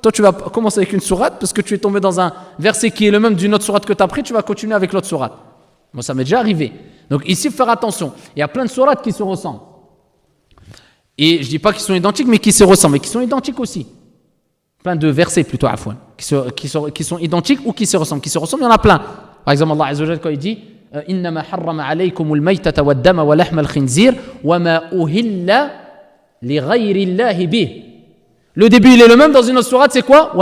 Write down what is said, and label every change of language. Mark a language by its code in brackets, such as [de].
[fr] Toi, tu vas commencer avec une sourate parce que tu es tombé dans un verset qui est le même d'une autre sourate que tu as pris, tu vas continuer avec l'autre sourate. Moi, ça m'est déjà arrivé. Donc ici, il faut faire attention. Il y a plein de sourates qui se ressemblent. Et je ne dis pas qu'ils sont identiques, mais qui se ressemblent, et qui sont identiques aussi. Plein de versets plutôt, afouan, qui sont identiques ou qui se ressemblent. Qui se ressemblent, il y en a plein. Par exemple, Allah Azza wa Jalla, quand il dit [ar] إِنَّمَا حَرَّمَ عَلَيْكُمُ الْمَيْتَةَ وَالدَّمَ وَلَحْمَ الْخِنْزِيرِ وَمَا أُهِلَّ لِغَيْرِ اللَّهِ بِهِ. [fr] Le début, il est le même dans une autre sourate, c'est quoi?